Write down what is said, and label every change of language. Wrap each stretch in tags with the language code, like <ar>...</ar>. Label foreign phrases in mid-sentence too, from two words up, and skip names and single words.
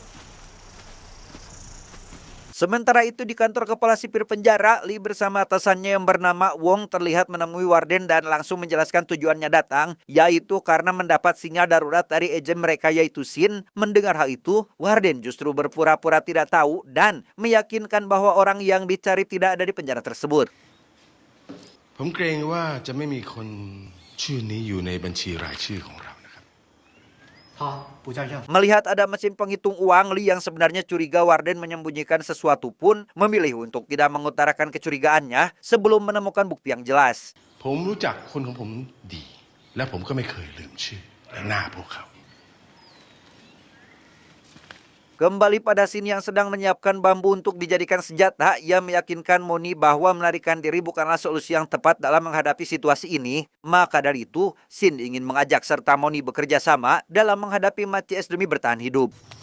<id>Sementara itu di kantor kepala sipir penjara, Lee bersama atasannya yang bernama Wong terlihat menemui Warden dan langsung menjelaskan tujuannya datang, yaitu karena mendapat sinyal darurat dari ejen mereka yaitu Shin. Mendengar hal itu, Warden justru berpura-pura tidak tahu dan meyakinkan bahwa orang yang dicari tidak ada di penjara tersebut.</id> <th>ผมเกรงว่าจะไม่มีคนชื่อนี้อยู่ในบัญชีรายชื่อของเรานะครับ</th> <zh>好，不照相。</zh> <id>Melihat ada mesin penghitung uang, Lee yang sebenarnya curiga Warden menyembunyikan sesuatu pun memilih untuk tidak mengutarakan kecurigaannya sebelum menemukan bukti yang jelas.</id> <th>ผมรู้จักคนของผมดี และผมก็ไม่เคยลืมชื่อและหน้าพวกเขา</th> <id>Kembali pada Shin yang sedang menyiapkan bambu untuk dijadikan senjata, ia meyakinkan Moni bahwa melarikan diri bukanlah solusi yang tepat dalam menghadapi situasi ini. Maka dari itu, Shin ingin mengajak serta Moni bekerja sama dalam menghadapi Mat CS demi bertahan hidup.</id>